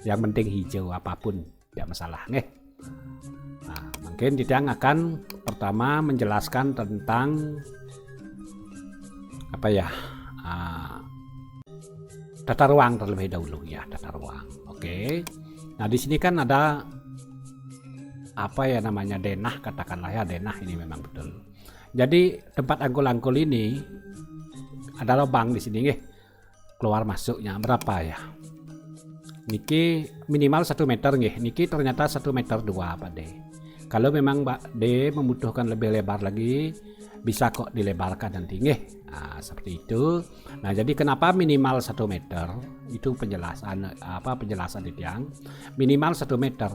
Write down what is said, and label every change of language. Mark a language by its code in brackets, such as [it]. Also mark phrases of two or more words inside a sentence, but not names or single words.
[id] Yang penting hijau apapun tidak masalah nggih. Nah, mungkin Titiang akan pertama menjelaskan tentang apa ya, tata ruang terlebih dahulu ya, tata ruang. Oke. Nah di sini kan ada apa ya namanya, denah, katakanlah ya, denah ini memang betul. Jadi tempat angkul-angkul ini ada lubang di sini nggih. Keluar masuknya berapa ya? Niki minimal 1 meter nggih. Niki ternyata 1 meter 2 Pak D. Kalau memang Pak D membutuhkan lebih lebar lagi, bisa kok dilebarkan nanti nggih. Nah, seperti itu. Nah, jadi kenapa minimal 1 meter? Itu penjelasan Titiang. Minimal 1 meter.